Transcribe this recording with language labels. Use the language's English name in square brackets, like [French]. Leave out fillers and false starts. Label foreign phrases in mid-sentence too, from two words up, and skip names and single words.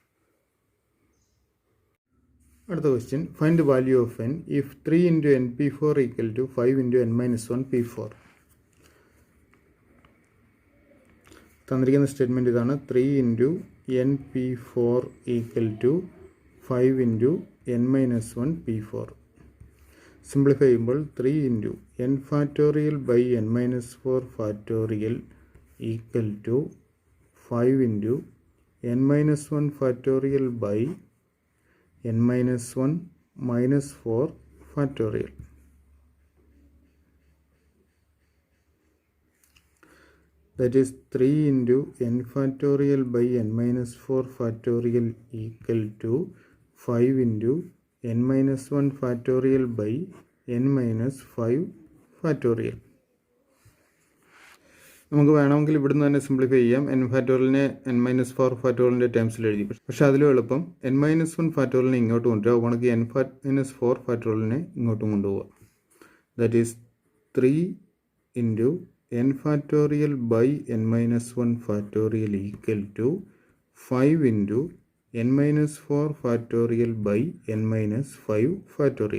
[Malayalam] അടുത്ത ക്വസ്റ്റ്യൻ, [English] find the value of n if [Malayalam] 3 × np4 = 5 × n-1 p4. തന്നിരിക്കുന്ന സ്റ്റേറ്റ്മെൻറ്റ് ഇതാണ്. 3 × np4 = 5 × n-1 p4. സിംപ്ലിഫൈ ചെയ്യുമ്പോൾ [English] 3 × n factorial / n-4 factorial [Malayalam] = 5 × n-1 factorial / n-1 - 4 factorial. [English] That is 3 × n factorial / n-4 factorial = 5 × n-1 factorial / n-5 factorial. [Malayalam] നമുക്ക് വേണമെങ്കിൽ ഇവിടുന്ന് തന്നെ സിംപ്ലിഫൈ ചെയ്യാം. n ഫാക്ടോറിയലിനെ n-4 ഫാക്ടോറിയലിൻ്റെ ടേംസിൽ എഴുതി. പക്ഷേ അതിലും എളുപ്പം n-1 ഫാക്ടോറിയലിനെ ഇങ്ങോട്ട് കൊണ്ടുവരിക. ഉണക്ക് n-4 ഫാക്ടോറിയലിനെ ഇങ്ങോട്ടും കൊണ്ടുപോവുക. [English] that is 3 × n factorial / n-1 factorial = 5 × n-4 factorial / n-5 factorial.